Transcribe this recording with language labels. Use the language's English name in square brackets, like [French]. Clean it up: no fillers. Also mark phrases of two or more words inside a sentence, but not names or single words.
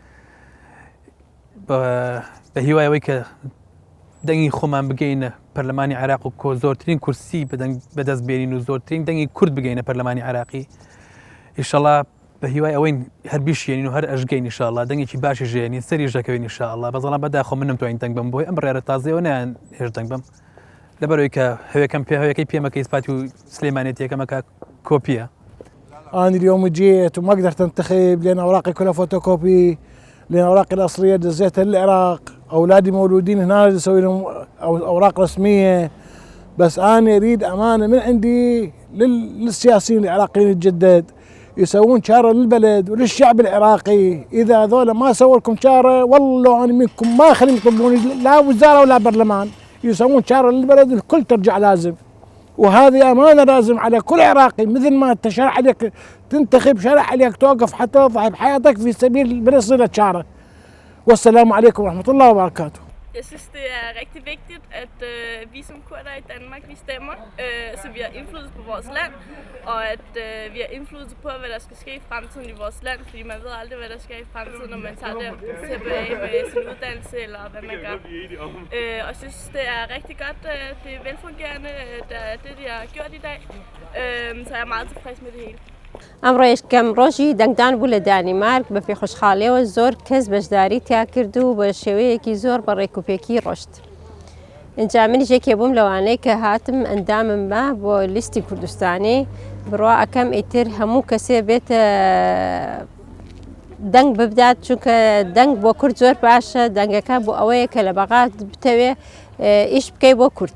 [Central Kurdish] بە هیوایەوەی کە دەنگی خۆمان بگەینە پەرلەمانی عێراق و کۆ زۆرترین کورسی بەدەست بێنین و زۆرترین دەنگی کورد بگەینە پەرلەمانی عێراقی ئینشەڵا بە هیوای ئەوەی هەر بیشێنین و هەر ئەژگەین ئینشاءالله دەنگێکی باشی ژێنین سەری ژەکەوین ئینشاءالله بەزەڵام بەداخۆ منم توانین دەنگ بم بۆی ئەم ڕێرە تازەیەوە نیان هێش دەنگ بم لەبەرەوەی کە هەوەکەی پێمەکە ئیسپاتی و سلێمانێتیەکەمەکە کۆپیە. [Arabic] أنا اليوم جيت وما قدرت أنتخب لأن أوراقي كلها فوتوكوبي، لأن أوراقي الأصلية دزيتها للعراق، أولادي مولودين هنا أسوي لهم أوراق رسمية، بس أنا أريد أمانة من عندي للسياسيين العراقيين الجدد يسوون شارة للبلد وللشعب العراقي. إذا هذول ما سووا لكم شارة والله أنا منكم ما أخليهم يطلبوني لا وزارة ولا برلمان، يسوون شارة للبلد الكل ترجع لازم. وهذه أمانة لازم على كل عراقي، مثل ما أنت شرع عليك تنتخب شرع عليك توقف حتى تضحي بحياتك في سبيل بنصلة شارة. والسلام عليكم ورحمة الله وبركاته. [Danish] Jeg synes, det er rigtig vigtigt, at vi som kurder i Danmark, vi stemmer, så vi har indflydelse på vores land, og at vi har indflydelse på, hvad der skal ske i fremtiden i vores land, fordi man ved aldrig, hvad der sker i fremtiden, når man tager tilbage med sin uddannelse, eller hvad man gør. Og jeg synes, det er rigtig godt, det er velfungerende, det de har gjort i dag, så jeg er meget tilfreds med det hele. [Central Kurdish] ئەمڕۆ یەکەم ڕۆژی دەنگدان بوو لە دانیمارک بە پێ خۆشحاڵیەوە زۆر کەس بەشداری تیا کرد و بە شێوەیەکی زۆر بە ڕێکوپێکی ڕۆشت. ئینجا منیش یەکێ بووم لەوانەی کە هاتم ئەندامم بە بۆ لیستی کوردستانی بڕوا ئەەکەم ئیتر هەموو کەسێ بێتە دەنگ ببدات چونکە دەنگ بۆ کورد زۆر باشە دەنگەکە بۆ ئەوەیە کە لە بەغات بتەوێ ئیش بکەی بۆ کورد.